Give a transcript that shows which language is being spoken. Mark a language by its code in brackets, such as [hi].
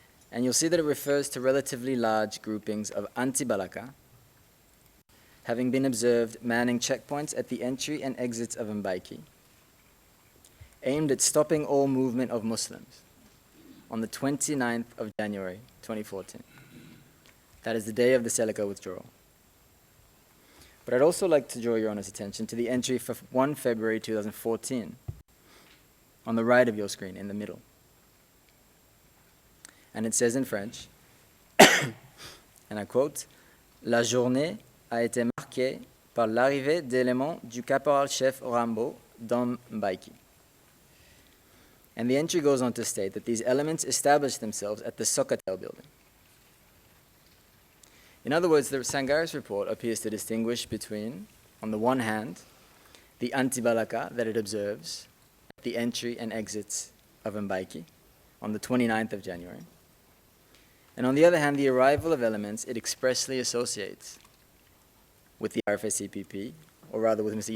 [en] And you'll see that it refers to relatively large groupings of anti-Balaka having been observed manning checkpoints at the entry and exits of Mbaiki, aimed at stopping all movement of Muslims on the 29th of January 2014. That is the day of the Seleka withdrawal. But I'd also like to draw Your Honor's attention to the entry for 1 February 2014 on the right of your screen in the middle. And it says in French, and I quote, [fr] La journée a été marquée par l'arrivée d'éléments du caporal-chef Rambo dans Mbaiki. [en] And the entry goes on to state that these elements established themselves at the Socatel building. In other words, the Sangaris report appears to distinguish between, on the one hand, the anti-Balaka that it observes at the entry and exits of Mbaiki on the 29th of January, and on the other hand, the arrival of elements it expressly associates with the RFA-CPP, or rather with Mr.